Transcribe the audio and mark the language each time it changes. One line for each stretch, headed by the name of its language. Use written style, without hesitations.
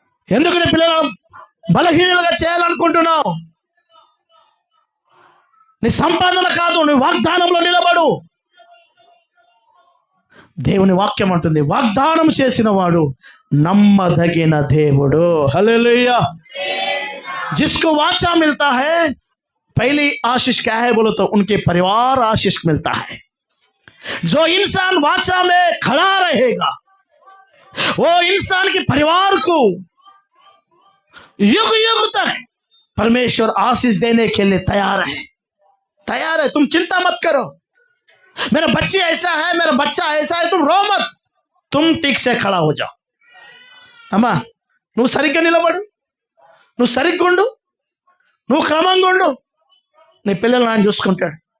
Telugu: ఎందుకు నీ పిల్లలను బలహీనులుగా చేయాలనుకుంటున్నావు? నీ సంపాదన కాదు, నీ వాగ్దానంలో నిలబడు. దేవుని వాక్యం అంటుంది, వాగ్దానం చేసిన వాడు నమ్మదగిన దేవుడు. హల్లెలూయా.
Hindi: जिसको वाचा मिलता है, पहली आशीष क्या है बोलो तो उनके परिवार आशीष मिलता है. जो इंसान वाचा में खड़ा रहेगा वो इंसान के परिवार को युग युग तक परमेश्वर आशीष देने के लिए तैयार है. तुम चिंता मत करो, मेरा बच्ची ऐसा है, मेरा बच्चा ऐसा है, तुम रो मत. तुम ठीक से खड़ा हो जाओ.
Telugu: అమ్మా నువ్వు సరిగ్గా నిలబడు, నువ్వు సరిగ్గా ఉండు, నువ్వు క్రమంగా ఉండు. నీ పిల్లలు ఆయన చూసుకుంటాడు.